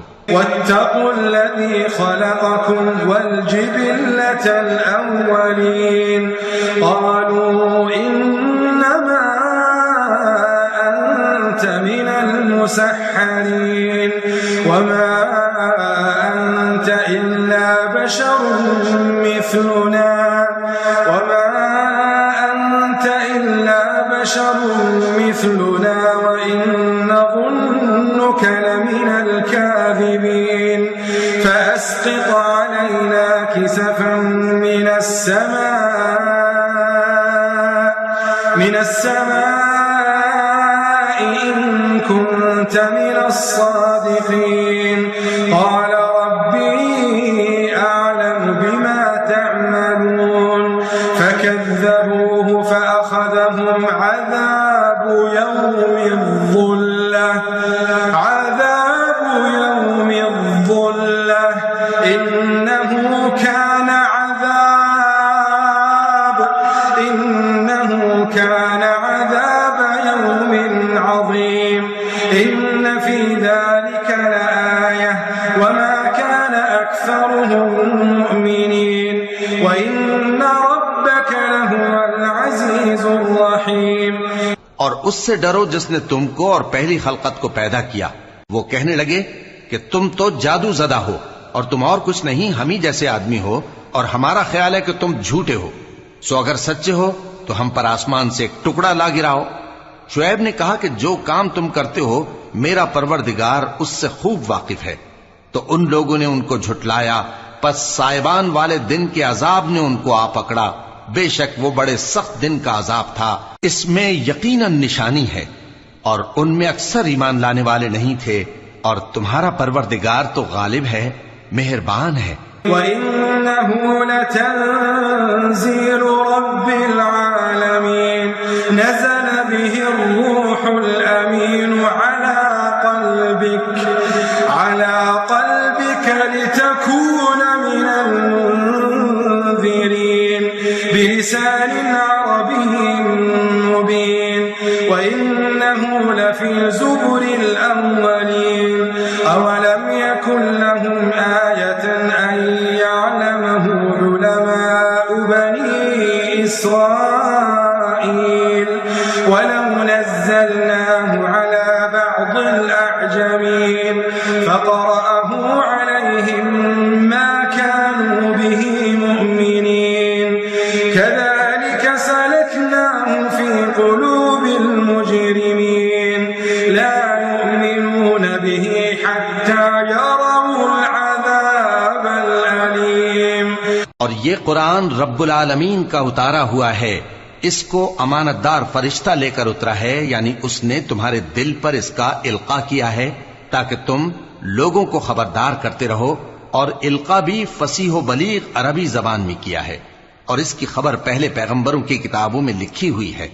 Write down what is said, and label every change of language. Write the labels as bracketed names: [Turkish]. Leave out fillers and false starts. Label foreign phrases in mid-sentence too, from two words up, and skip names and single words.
[Arabic] واتقوا الذي خلقكم والجبلة الأولين قالوا إنما أنت من المسحرين وما أنت إلا بشر مثلنا وما أنت إلا بشر مثلنا وإن نظنك لمن الكاذبين فأسقط علينا كسفا من السماء إن كنت من الصادقين قال ربي أعلم بما تعملون فكذبوه فأخذهم عذاب يوم الظلة إنه كان عذاب يوم عظيم إن في ذلك لآية وما كان أكثرهم مؤمنين وإن ربك لهو العزيز الرحيم. [Urdu] اور اس سے ڈرو جس نے تم کو اور پہلی خلقت کو پیدا کیا. وہ کہنے لگے کہ تم تو جادو زدہ ہو اور تم اور کچھ نہیں ہم ہی جیسے آدمی ہو، اور ہمارا خیال ہے کہ تم جھوٹے ہو، سو اگر سچے ہو تو ہم پر آسمان سے ایک ٹکڑا لا گراؤ. شعیب نے کہا کہ جو کام تم کرتے ہو میرا پروردگار اس سے خوب واقف ہے. تو ان لوگوں نے ان کو جھٹلایا، پس سائبان والے دن کے عذاب نے ان کو آ پکڑا. بیشک وہ بڑے سخت دن کا عذاب تھا، اس میں یقیناً نشانی ہے، اور ان میں اکثر ایمان لانے والے نہیں تھے. اور تمہارا پروردگار تو غالب ہے، مہربان ہے. [Arabic] وإنه لتنزيل رب العالمين نزل به الروح الأمين على قلبك لتكون من المنذرين بلسان عربي مبين وإنه لفي زبر الأولين أولم يكن لهم آية أن يعلمه علماء بني إسرائيل ولو نزلناه على بعض الأعجمين فقرأه عليهم ما كانوا به مؤمنين كذلك سلكناه في قلوب المجرمين لا يؤمنون به حتى يروا العذاب الأليم. [Urdu] اور یہ قرآن رب العالمین کا اتارا ہوا ہے، اس کو امانتدار فرشتہ لے کر اترا ہے، یعنی اس نے تمہارے دل پر اس کا القا کیا ہے تاکہ تم لوگوں کو خبردار کرتے رہو. اور القا بھی فصیح و بلیغ عربی زبان میں کیا ہے، اور اس کی خبر پہلے پیغمبروں کی کتابوں میں لکھی ہوئی ہے.